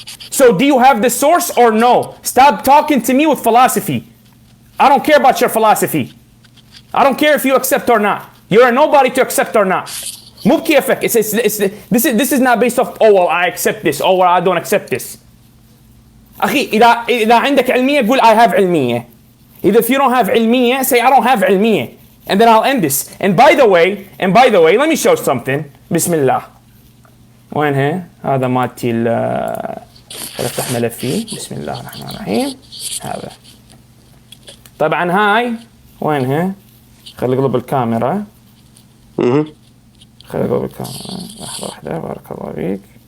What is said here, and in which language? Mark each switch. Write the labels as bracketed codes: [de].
[en] So do you have the source or no? Stop talking to me with philosophy. I don't care about your philosophy. I don't care if you accept or not. You're a nobody to accept or not. [ar] مو بكيفك. [en] This is not based off, oh well I accept this, oh well I don't accept this. [ar] أخي إذا عندك علمية قول [en] I have [ar] علمية. [en] If you don't have علمية, say I don't have علمية. And then I'll end this. And by the way, let me show something. [ar] بسم الله. وين هي؟ هذا مالتي افتح ملفي. بسم الله الرحمن الرحيم. هذا. طبعا هاي وين هي؟ خلي اقلب الكاميرا. خلي اقلب الكاميرا. لحظة واحدة بارك الله فيك.